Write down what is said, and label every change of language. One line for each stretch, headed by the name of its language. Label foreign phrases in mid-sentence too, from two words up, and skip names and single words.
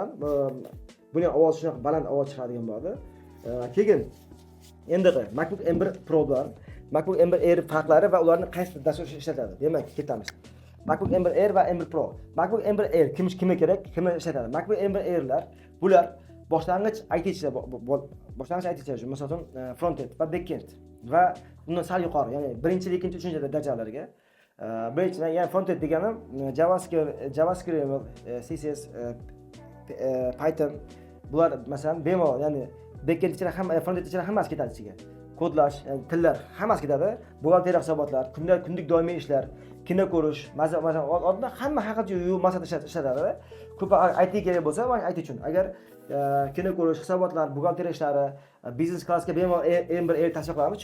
Uzbek: Buni ham ovoz shunaqa baland ovoz chiqaradigan bor. Keyin endi MacBook M1 Pro bilan MacBook M1 Air farqlari va ularni qaysi dasturda ishlatadi. Demak, ketamiz. MacBook M1 Air va M1 Pro. MacBook M1 Air kimga kerak, kimlar ishlatadi? MacBook M1 Air'lar bular boshlang'ich ITchilar, masalan, front-end va back-end va undan sal yuqori, ya'ni birinchi, ikkinchi, uchinchi darajalarga. Birinchi, ya'ni front-end deganim JavaScript, CSS, Python bular masalan bemalol, ya'ni back-end ichida ham front-end ichida hammasi ketadi ichiga. Kodlash, tillar hammasi ketadi. Buxgalteriya hisobotlar, kunlik doimiy ishlar, kino ko'rish, masalan, odamlar hamma haqiqiy maqsad ishlatadi. Ko'p IT kerak bo'lsa, mana IT uchun. Agar kino ko'rish, hisobotlar, buxgalteriya ishlari, biznes klassga bemalol M1 Air tavsiya qilamiz.